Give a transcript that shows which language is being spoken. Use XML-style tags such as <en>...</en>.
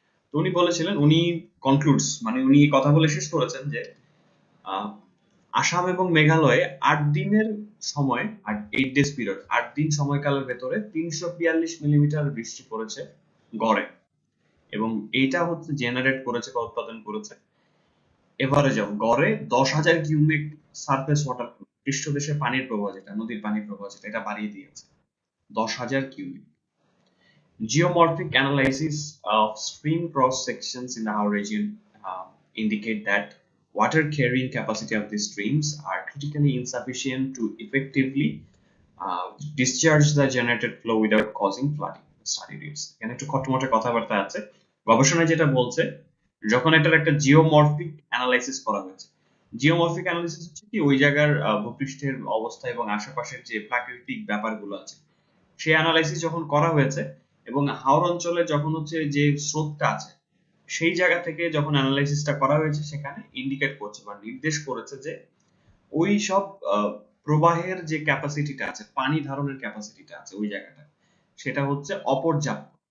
<bn>তো উনি বলেছিলেন, উনি কনক্লুডস মানে উনি কথা বলে শেষ করেছেন যে আহ, আসাম এবং মেঘালয়ে 8 দিনের সময়, 8 ডেজ পিরিয়ড, 8 দিন সময়কালের ভেতরে 342 মিলিমিটার বৃষ্টি পড়েছে গড়ে, এবং এইটা হচ্ছে জেনারেট করেছে বা উৎপাদন করেছে এভারেজ অফ গড়ে 10,000 কিউমেক সারফেস ওয়াটার, পৃষ্ঠদেশে পানির প্রবাহ, যেটা নদীর পানির প্রবাহ, যেটা এটা বাড়িয়ে দিয়েছে 10,000 cumec.</bn> <en>Geomorphic analysis of stream cross sections in our region indicate that water carrying capacity of these streams are critically insufficient to effectively discharge the generated flow without causing flooding. Study reads.</en> <bn>এখানে একটু খটমটে কথাবার্তা আছে। গবেষণায় যেটা বলছে, যখন এটার একটা জিওমরফিক অ্যানালাইসিস করা হয়েছে, জিওমরফিক অ্যানালাইসিস হচ্ছে কি ওই জায়গার ভূপৃষ্ঠের অবস্থা এবং আশেপাশের যে প্রাকৃতিক ব্যাপারগুলো আছে সেই অ্যানালাইসিস যখন করা হয়েছে, এবং হাওর অঞ্চলে যখন হচ্ছে যে স্রোতটা আছে সেই জায়গা থেকে যখন অ্যানালাইসিসটা করা হয়েছে, সেখানে ইন্ডিকেট করছে বা নির্দেশ করেছে যে ওই সব প্রবাহের যে ক্যাপাসিটিটা আছে, পানি ধারণের ক্যাপাসিটিটা আছে ওই জায়গাটা, সেটা হচ্ছে অপর্যাপ্ত।</bn>